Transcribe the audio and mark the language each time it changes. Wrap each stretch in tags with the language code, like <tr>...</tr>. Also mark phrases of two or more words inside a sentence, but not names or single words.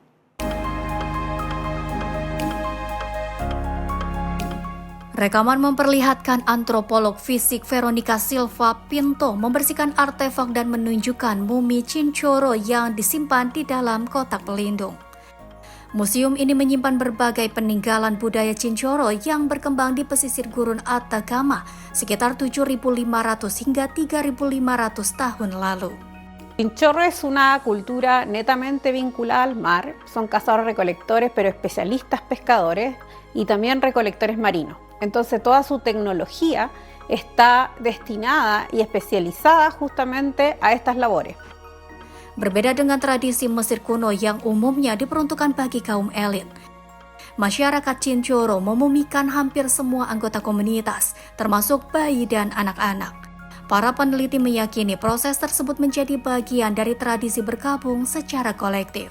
<id>Rekaman memperlihatkan antropolog fisik Veronica Silva Pinto membersihkan artefak dan menunjukkan mumi Cicoro yang disimpan di dalam kotak pelindung. Museum ini menyimpan berbagai peninggalan budaya Cicoro yang berkembang di pesisir gurun Atacama sekitar 7.500 hingga 3.500 tahun lalu.</id> <es>Chinchorro es una cultura netamente vinculada al mar, son cazadores-recolectores pero especialistas pescadores y también recolectores marinos. Entonces toda su tecnología está destinada y especializada justamente a estas labores.</es> <id>Berbeda dengan tradisi Mesir kuno yang umumnya diperuntukkan bagi kaum elit, masyarakat Chinchorro memumikan hampir semua anggota komunitas, termasuk bayi dan anak-anak. Para peneliti meyakini proses tersebut menjadi bagian dari tradisi bergabung secara kolektif.</id>